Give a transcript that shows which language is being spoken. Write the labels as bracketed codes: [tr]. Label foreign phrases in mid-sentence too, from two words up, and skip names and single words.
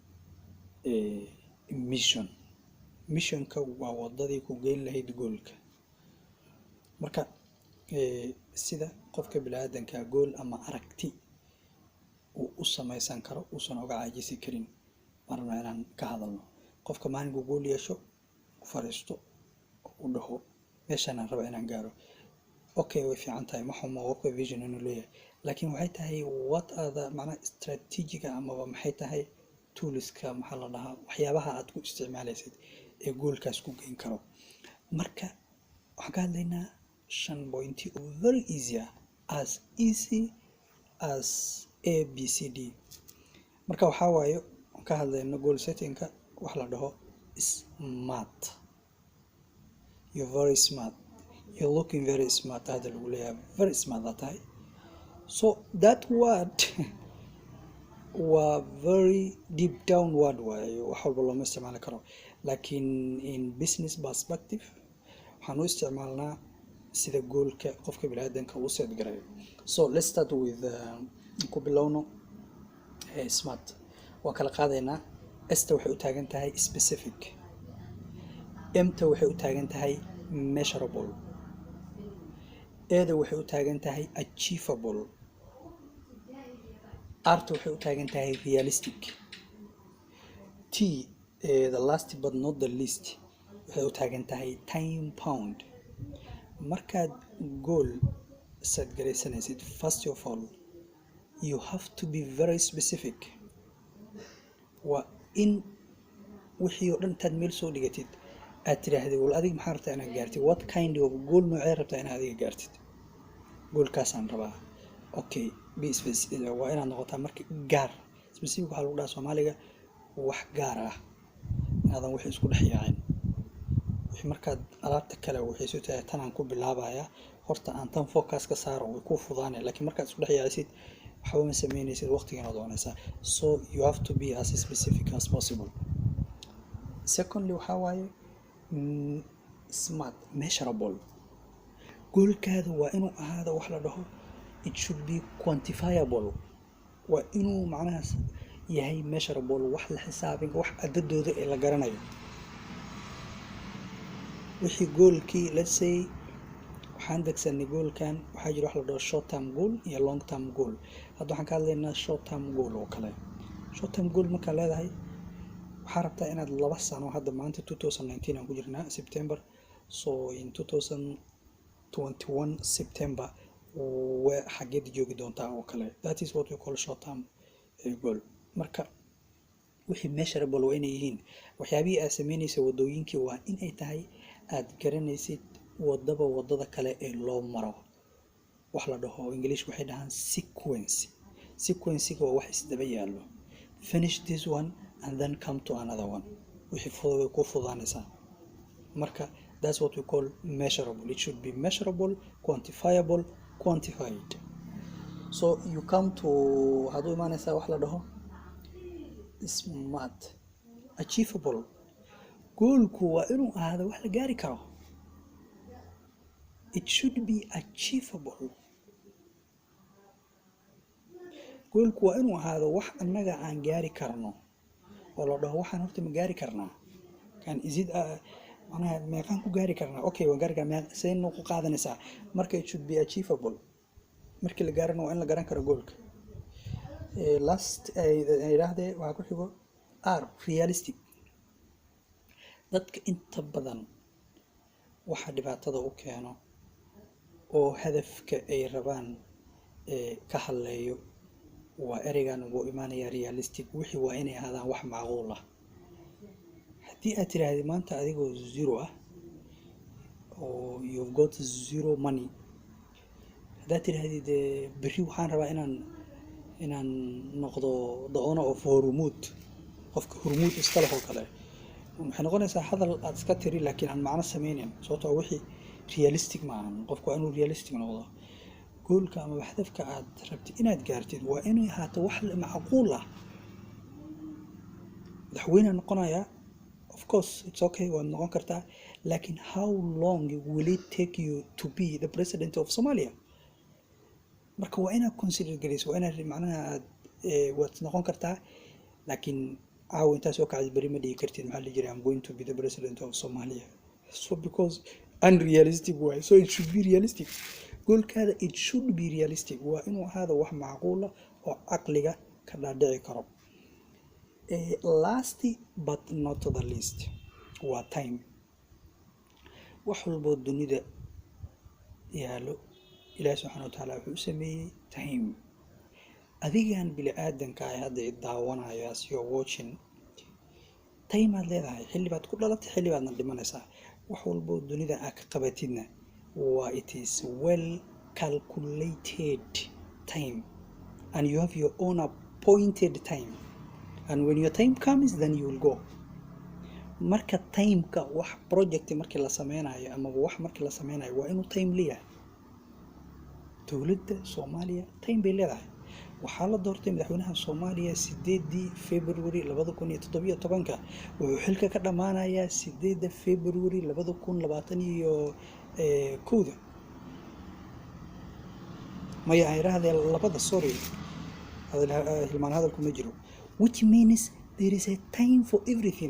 [so] missionka waa wadadii ku geyn lahayd goolka marka sida qofka bini'aadanka gool ama aragti uu u samaysan karo uusan uga caajisi karin marna inaan ka hadalno qofka maalinka gool yeesho fariisto u dhaho meeshaan aan raba inaan gaaro okay way fiican tahay ma xumo qofka vision inuu leeyahay laakiin waxay tahay [en] what are the [so] macna strategic ama maxay tahay toolska maxaa la dhahaa waxyaabaha aad ku isticmaalaysid ee goolkaas ku geyn karo marka waxaan ka hadlaynaa 5 point [en] very easy as ABCD [so] marka waxa waayo ka hadlayna [en] goal settingka [so] wax la dhaho smart. [en] You're very smart. You're looking very smart. Very smart that time. So that word was very deep down word لكن in business perspective [ar] حنو استعمالنا سيدا [so] goalka qofka bini'aadanka uu set gareeyo. [en] So let's start with [so] ku bilowno smart waa kala qaadaynaa esta waxay u taagan tahay specific emta waxay u taagan tahay measurable eeda waxay u taagan tahay achievable arta waxay u taagan tahay realistic t the last [en] but not the least [so] waxay u taagan tahay [en] time bound [so] markaad [en] goal set [so] garaysanaysid [en] first of all you have to be very specific [so] waa in wixii oo dhan taad meel soo dhigatid aad tiraahday wal adiga maxaa rabtaa inaad gaartid [en] what kind of goal [so] noocee rabtaa inaad adiga gaartid goolkaasaan rabaa okay [en] be specific [so] waa inaad noqotaa marka gaar specific waxa lagu dhahaa Soomaaliga wax gaar ah inaadan wixii isku dhex yaacin wixii markaad alaabta kale waxay soo tahay tan aan ku bilaabaya horta aan tan focus ka saaro way ku fudaanay laakiin markaad isku dhex yaacisid waxba ma sameynaysid waqtigan oo doonaysa [en] so you have to be as specific as possible. [so] Secondly waxa waaye smart measurable goolkaada waa inuu ahaado wax la dhaho [en] it should be quantifiable [so] waa inuu macnahaas yahay measurable wax la xisaabin wax cadadooda ee la garanayo wixii goolkii [en] let's say [so] waxaan degsanay goolkan waxaa jira wax la dhaho [en] short term goal [so] iyo [en] long term goal [so] hadda waxaan ka hadlaynaa [en] short term goal [so] oo kale [en] short term goal [so] marka leedahay waxaa rabtaa inaad 2 sano hadda maanta 2019 aan ku jirnaa September so in 2021 September xageed joogi doontaa oo kale [en] that is what we call short term goal [so] marka wixii measurable waa inay yihiin. waxyaabihii aad sameynaysa wadooyinkii waa in ay tahay aad garanaysid wadaba wadada kale ee loo maro. wax la dhaho English waxay dhahaan sequencing waa wax isdaba yaallo. [en] finish this one and then come to another one. [so] wixii fudud way ku fududaanaysaa. [en] marka that's what we call measurable. It should be measurable, quantifiable, quantified. So you come to [so] haduu imaanaysaa wax la dhaho smart, achievable. goalku waa inuu ahaado wax la gaari karo. [en] It should be achievable. [so] goalku waa inuu ahaado wax annaga aan gaari karno oo la dhaho waxaan horta ma gaari karnaa kan isid macnaha meeqaan ku gaari karnaa. okay waan gaari karnaa seen ku qaadanaysaa. [en] marka it should be achievable. [so] markii la gaarana waa in la garan karo goalka. last yiraahdee waxa ku xigo [en] are realistic. [so] dadka inta badan waxa dhibaatada u keeno oo hadafka ay rabaan ka haleeyo waa ereygan ugu imaanaya realistic. wixii waa inay ahaadaan wax macquul ah. haddii aad tiraahdo maanta adigoo zero ah oo [en] you've got zero money, [so] haddaad tirahdid berri waxaan rabaa inaan noqdo [en] the owner of Hormuud, [so] qofka Hormuud iska leh oo kale, waxay noqonaysaa hadal aad iska tiri laakiin aan macno sameynin. sababtoo wixii realistic maahan. qofku waa inuu realistic noqdo. goolka ama hadafka aad rabtid inaad gaartid waa inuu ahaato wax macquul ah. madaxweyne noqonaya, [en] of course it's okay, [so] waad noqon kartaa, [en] laakiin how long will it take you to be the president of Somalia? [so] marka waa inaad consider garayso, waa inaad macnaha aad waad noqon kartaa, laakiin caawa intaas oo kacdi bari ma dhigi kartid maxaa la jiray [en] I'm going to be the president of Somalia. so because unrealistic way, so it should be realistic. goalkaada it should be realistic. [so] waa inuu ahaado wax macquul ah oo caqliga ka dhaadhici karo. [en] last but not the least waa time. [so] wax walbo dunida yaalo Ilaahay subhanahu wa ta'ala wuxuu sameeyay time. adigan bili aadanka ay hadda daawanayo [en] as you watching time [so] aad leedahay. xilli baad ku dhalatay, xilli baadna dhimanaysaa. wax walbo dunida aad ka qabatidna waa [en] it is well calculated time and you have your own appointed time, and when your time comes then you will go. [so] marka timeka wax project markii la sameynayo ama wax markii la sameynayo waa inuu time leeyahay. dowladda Soomaaliya time bay leedahay. waxaa la doortay madaxweynaha Soomaaliya 8 February 2017 wuxuu xilka ka dhamaanayaa 8 February 2021 maya ay raadeen labada sorry hilmaan hadalku ma jiro, [en] which means there is a time for everything.